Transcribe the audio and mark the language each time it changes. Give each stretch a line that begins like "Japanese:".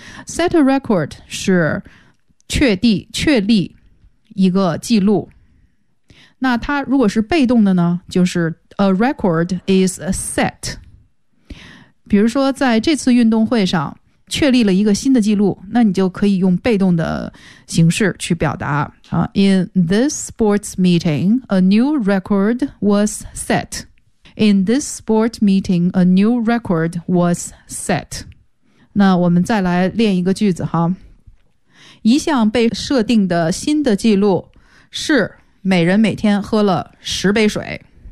English: Set a record
Chinese: 是确立一个记录。那它如果是被动的呢，就是
English: a record is set。
Chinese: 比如说在这次运动会上确立了一个新的记录，那你就可以用被动的形式去表达啊。
English: In this sports meeting, a new record was set. In this sport meeting, a new record was set.
Chinese: 那我们再来练一个句子哈。一项被设定的新的记录是每人每天喝了十杯水。